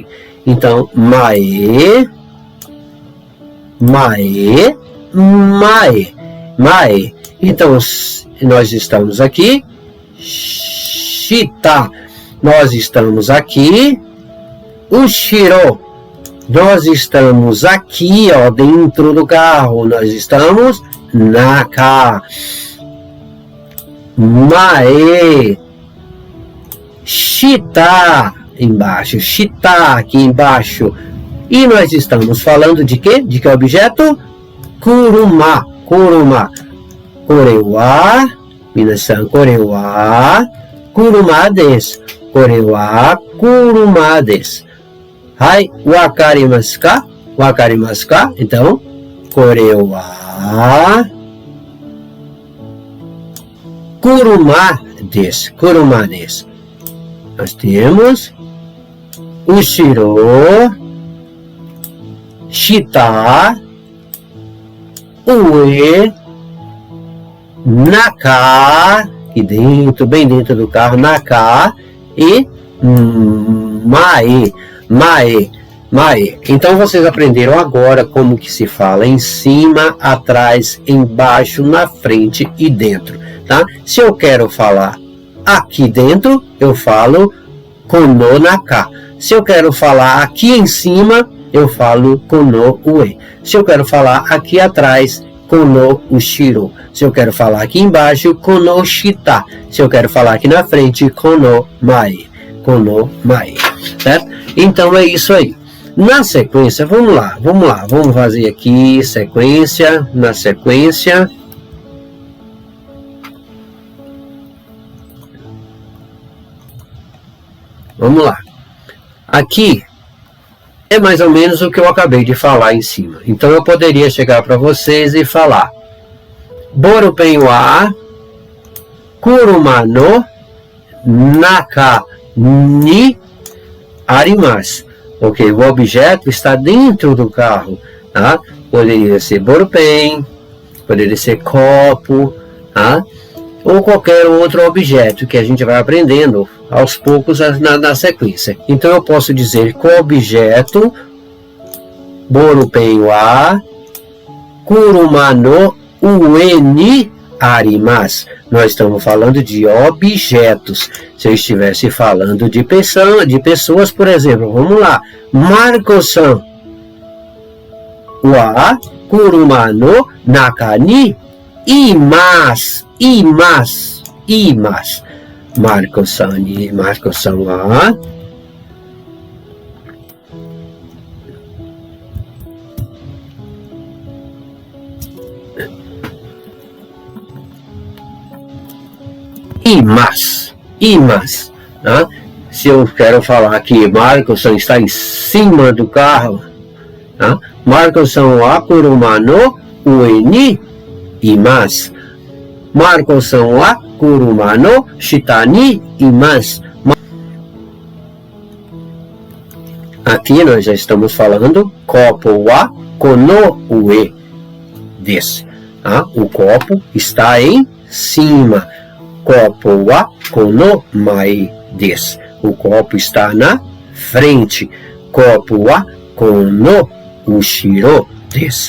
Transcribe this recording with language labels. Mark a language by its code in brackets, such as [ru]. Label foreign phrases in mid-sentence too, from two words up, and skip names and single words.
[ja] Então, 前、前、前、前. [pt] Então, nós estamos aqui, shita, nós estamos aqui, ushiro, nós estamos aqui, ó, dentro do carro, nós estamos naka, mae, shita, embaixo, shita, aqui embaixo. E nós estamos falando de quê? De que objeto? [ja] 車、車。これは、皆さん、これは車です. これは車です. はい、分かりますか？分かりますか? [pt] Então, [ja] これは車です. 車です. [pt] Nós temos [ja] 後ろ、下、上、中, [pt] aqui dentro, bem dentro do carro, naka e [ja] 前、前、前. [pt] Então vocês aprenderam agora como que se fala em cima, atrás, embaixo, na frente e dentro, tá? Se eu quero falar aqui dentro, eu falo [ja] この中. [pt] Se eu quero falar aqui em cima, eu falo [ja] この上. [pt] Se eu quero falar aqui atrás, [ja] この後ろ. [pt] Se eu quero falar aqui embaixo, [ja] この下. [pt] Se eu quero falar aqui na frente, [ja] この前。この前. Certo? [pt] Então é isso aí. Na sequência, vamos lá. Vamos fazer aqui sequência, na sequência. Vamos lá. Aqui é mais ou menos o que eu acabei de falar em cima. Então eu poderia chegar para vocês e falar: [ja] ボールペンは車の中にあります. [pt] Ok, o objeto está dentro do carro. Tá? Poderia ser borupen, poderia ser copo, tá? Ou qualquer outro objeto que a gente vai aprendendo aos poucos na sequência. Então eu posso dizer que o objeto [ja] ボールペンは車の上にあります. [pt] Nós estamos falando de objetos. Se eu estivesse falando de pessoas, por exemplo, vamos lá. [ja] マルコさんは車の中にいます. マルコさんはいます. [pt] Tá? Se eu quero falar que Marco-san está em cima do carro, tá? [ja] マルコさんは車の上にいます. マルコさんは車の下にいます. [pt] Aqui nós já estamos falando copo wa [ja] この上です. [pt] Tá? O copo está em cima. Copo wa [ja] この前です. [pt] O copo está na frente. Copo wa [ja] この後ろです.